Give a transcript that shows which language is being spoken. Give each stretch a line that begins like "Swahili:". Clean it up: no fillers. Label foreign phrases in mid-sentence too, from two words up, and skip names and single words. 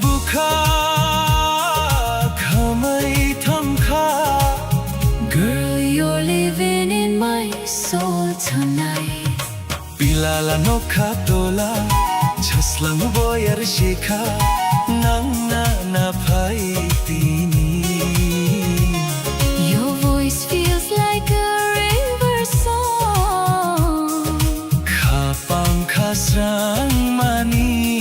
Kok Borok: kha khamai tham kha.
English: Girl, you're living in my soul tonight.
Kok Borok: Pilala no kha tola chaslang boyar shikha nangna na phai tini.
English: Your voice feels like a river song.
Kok Borok: Kha pam kha srang mani.